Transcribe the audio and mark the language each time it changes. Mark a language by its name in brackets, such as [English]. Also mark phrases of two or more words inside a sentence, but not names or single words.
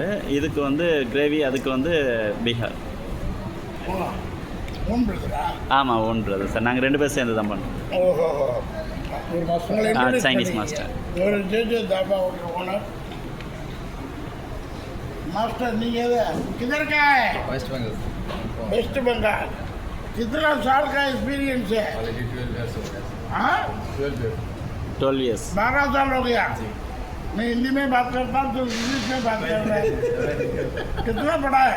[Tamil] இதுக்கு வந்து கிரேவி, அதுக்கு வந்து பீகார். ஆமாம், [English] own brother sir. [Tamil] நாங்கள் 2 பேர் சேர்ந்து தான் பண்ணுறோம். [English] Chinese master. [Hindi] मास्टर नहीं है किधर का है? वेस्ट बंगाल वेस्ट बंगाल। कितना साल का एक्सपीरियंस है? [English] already 12 years [Hindi] हो गया हाँ [English] 12 years 12 years [Hindi] 12 साल हो गया। मैं हिंदी में बात करता हूँ तो इंग्लिश में बात कर रहा है। कितना पढ़ा है?